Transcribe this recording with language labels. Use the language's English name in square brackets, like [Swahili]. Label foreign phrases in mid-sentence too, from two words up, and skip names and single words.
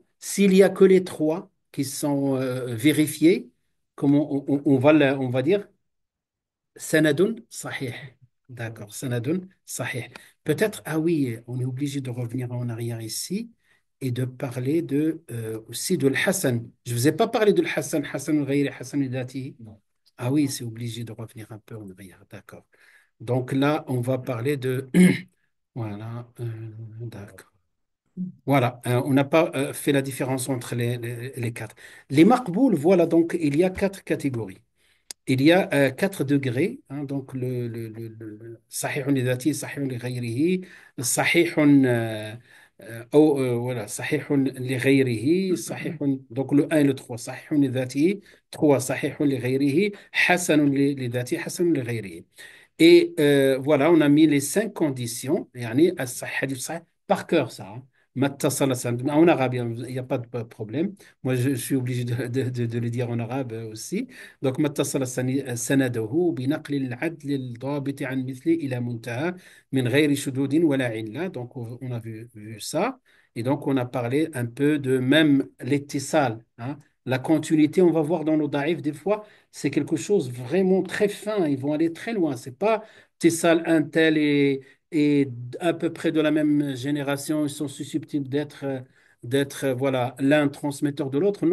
[French] S'il n'y a que les trois qui sont vérifiées, comment on va dire, [Arabic] سندٌ صحيح. [French] D'accord, [Arabic] سندٌ صحيح. [French] Peut-être, ah oui, on est obligé de revenir en arrière ici et de parler aussi de l'Hassan. Je ne vous ai pas parlé de l'Hassan, [Arabic] حسن الغيري، حسن الذاتي. [French] Ah oui, c'est obligé de revenir un peu en arrière, d'accord. Donc là, on va parler de... Voilà, d'accord. Voilà, on n'a pas fait la différence entre les quatre. Les maqbouls, voilà, donc il y a 4 catégories. Il y a 4 degrés, hein, donc [Arabic] صحيحٌ لذاته، صحيحٌ لغيره، صحيحٌ, [French] voilà, [Arabic] صحيحٌ لغيره, [French] donc le 1 et le 3, [Arabic] صحيحٌ لذاته، 3، صحيحٌ لغيره، حسنٌ لذاته، حسنٌ لغيره. [French] Et voilà, on a mis les 5 conditions, yani, [Arabic] حديث صحيح, [French] par cœur ça, hein. [Arabic] ما اتصل سند. [French] En arabe, il n'y a pas de problème. Moi, je suis obligé de le dire en arabe aussi. Donc, [Arabic] ما اتصل سنده بنقل العدل الضابط عن مثله إلى منتهى من غير شذوذٍ ولا علة. [French] Donc, on a vu ça. Et donc, on a parlé un peu de même l'ittisal, hein. La continuité, on va voir dans nos daïfs, des fois, c'est quelque chose vraiment très fin. Ils vont aller très loin. C'est pas ittisal un tel et à peu près de la même génération, ils sont susceptibles d'être voilà, l'un transmetteur de l'autre.